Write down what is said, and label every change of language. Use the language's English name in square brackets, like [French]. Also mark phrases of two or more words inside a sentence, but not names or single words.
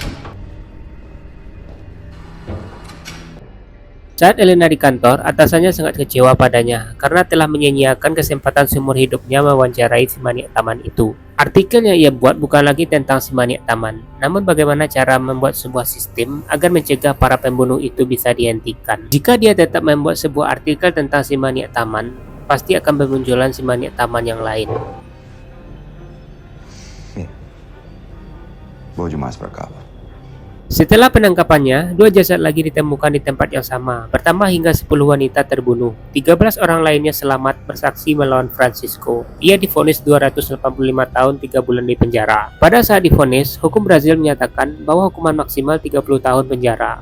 [Indonesian] Saat Elena di kantor, atasannya sangat kecewa padanya karena telah menyia-nyiakan kesempatan seumur hidupnya mewawancarai si maniak taman itu. Artikel yang ia buat bukan lagi tentang si maniak taman, namun bagaimana cara membuat sebuah sistem agar mencegah para pembunuh itu bisa dihentikan. Jika dia tetap membuat sebuah artikel tentang si maniak taman, pasti akan bermunculan si maniak taman yang lain. [Portuguese] Boa demais pra cá. [Indonesian] Setelah penangkapannya, 2 jasad lagi ditemukan di tempat yang sama, bertambah hingga 10 wanita terbunuh. 13 orang lainnya selamat bersaksi melawan Francisco. Ia divonis 285 tahun 3 bulan di penjara. Pada saat divonis, hukum Brazil menyatakan bahwa hukuman maksimal 30 tahun penjara.